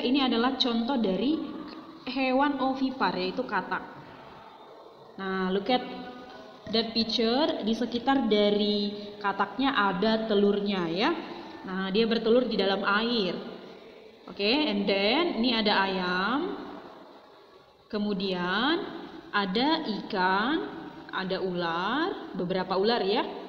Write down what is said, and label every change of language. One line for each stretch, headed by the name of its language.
Indonesian: Ini adalah contoh dari hewan ovipar, yaitu katak.
English: Nah, look at that picture.
Indonesian: Di sekitar dari kataknya ada telurnya, ya. Nah, dia bertelur di dalam air. Oke,
English: and then
Indonesian: ini ada ayam. Kemudian ada ikan, ada ular, beberapa ular, ya.